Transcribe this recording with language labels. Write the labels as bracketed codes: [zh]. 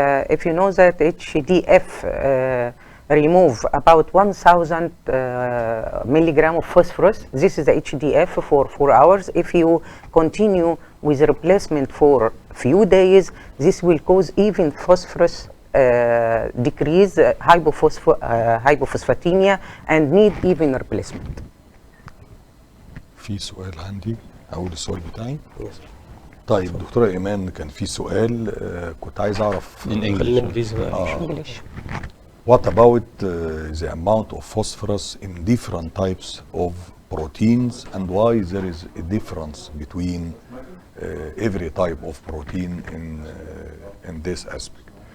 [en] If you know that HDF remove about 1,000 milligram of phosphorus, this is the HDF for 4 hours. If you continue with the replacement for few days, this will cause even phosphorus decrease, hypophosphatemia, and need even replacement. [ar] في سؤال عندي أول السؤال بتاعي. طيب دكتورة إيمان، كان في سؤال كنت عايز أعرف. [en] In English. English. What about the amount of phosphorus in different types of proteins, and why there is a difference between every type of protein in this aspect?